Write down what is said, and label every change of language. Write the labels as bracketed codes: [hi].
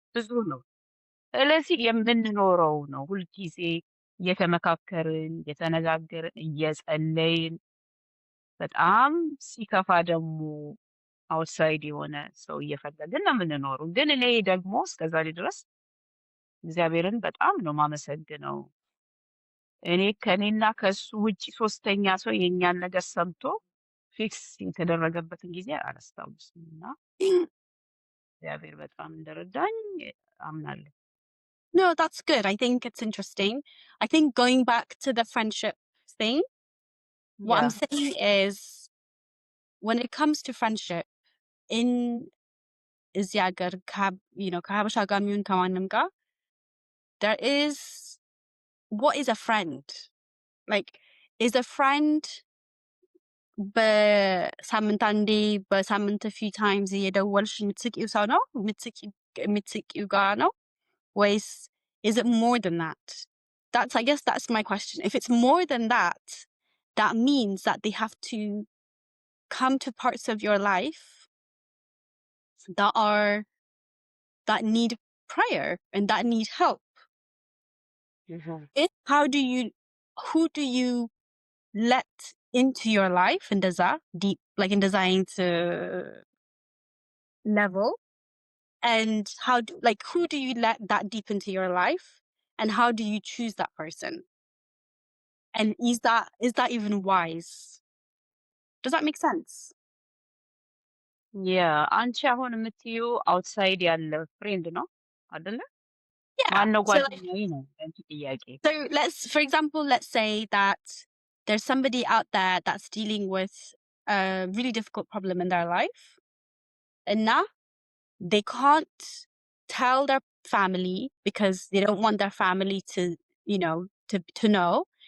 [am] ብዙ ነው። ስለዚህ የምንኖረው ነው ሁልጊዜ እየተመካከርን እየተነጋገርን እየጸለይን፣ በጣም ሲከፋ ደግሞ አውትሳይድ የሆነ ሰው እየፈለግን ነው የምንኖረው። ግን እኔ ደግሞ እስከዛሬ ድረስ እግዚአብሔርን በጣም ነው ማመሰግነው። እኔ ከኔና ከሱ ውጭ ሶስተኛ ሰው የኛን ነገር ሰምቶ ፊክስ የተደረገበትን ጊዜ አላስታውስም እና እግዚአብሔር በጣም እንደረዳኝ አምናለሁ። [en] No, that's good. I think it's interesting. I think going back to the friendship thing, what I'm [am] ያ [en] saying is when it comes to friendship in [am] እዚህ ሀገር ከሀበሻ ጋር የሚሆን ከማንም ጋር [en] there is what is a friend? Like, is a friend [am] በሳምንት አንዴ በሳምንት [en] few times [am] እየደወልሽ የምትስቂው ሰው ነው? የምትስቂው ጋር ነው? ወይስ [en] is it more than that? I guess that's my question. If it's more than that, that means that they have to come to parts of your life that need prayer and that need help. Who do you let into your life [am] እንደዛ [en] deep like [am] እንደዛ አይነት [en] level, and who do you let that deep into your life, and how do you choose that person, and is that even wise? Does that make sense? [am] ያ አንቺ አሁን የምትይው አውትሳይድ ያለ ፍሬንድ ነው አይደለ? [en] Yeah. [am] ማነው [en] So [am] ጓደኛዬ ነው አንቺ ጥያቄ። [en] for example, let's say that there's somebody out there that's dealing with a really difficult problem in their life, and now they can't tell their family because they don't want their family to know.